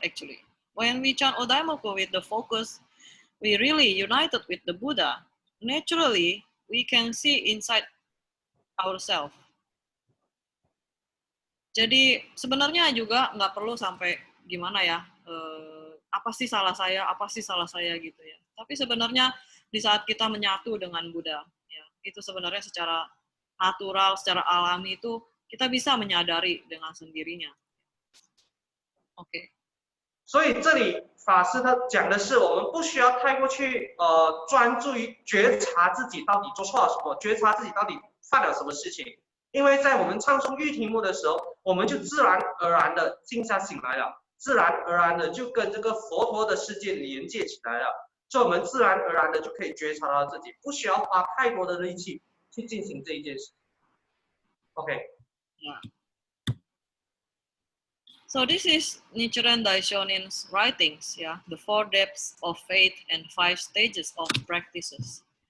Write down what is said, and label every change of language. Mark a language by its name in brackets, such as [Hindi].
[English] Actually, when we chant Odaimoku with the focus, we really united with the Buddha. Naturally, we can see inside ourselves. [Indonesian] Jadi sebenarnya juga nggak perlu sampai gimana ya, apa sih salah saya gitu ya. Tapi sebenarnya di saat kita menyatu dengan Buddha, ya, itu sebenarnya secara natural, secara alami itu kita bisa menyadari dengan sendirinya. OK。 [Chinese] 所以这里法师他讲的是，我们不需要太过去专注于觉察自己到底做错了什么，觉察自己到底犯了什么事情，因为在我们唱诵玉题目的时候，我们就自然而然的静下心来了，自然而然的就跟这个佛陀的世界连接起来了，所以我们自然而然的就可以觉察到自己，不需要花太多的力气去进行这一件事。 OK。Yeah. [English] So this is Nichiren Daishonin's writings, yeah, the 4 depths of faith and 5 stages of practices.